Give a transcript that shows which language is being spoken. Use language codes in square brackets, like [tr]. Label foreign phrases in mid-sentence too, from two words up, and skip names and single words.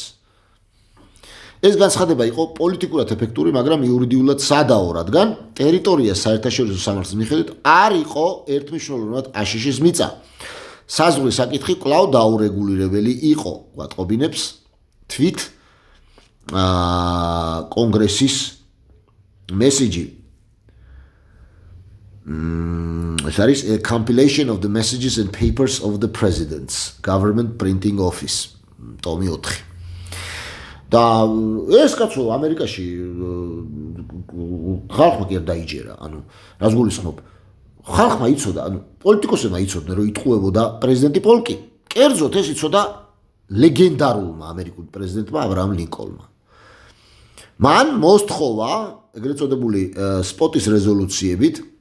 [ka] ეს განცხადება იყო პოლიტიკურად ეფექტური მაგრამ იურიდიულად სადაო რადგან ტერიტორია საერთაშორისო სამართლის მიხედვით არ იყო ერთმნიშვნელოვნად აშშ-ის მიწა საზღვრის საკითხი კვლავ დაურეგულირებელი იყო გვატყობინებს თვით კონგრესის მესიჯი ეს არის [en] a compilation of the messages and papers of the president's government printing office [ka] ტომი 4 და ეს კაცო ამერიკაში ხალხმა კი არ დაიჯერა ანუ რას გულისხმობ ხალხმა იცოდა ანუ პოლიტიკოსებმა იცოდნენ რომ იტყუებოდა პრეზიდენტი პოლკი კერძოდ ეს იცოდა ლეგენდარულმა ამერიკულ პრეზიდენტმა აბრაამ ლინკოლნმა მან მოსთხოვა ეგრეთ წოდებული სპოტის რეზოლუციებით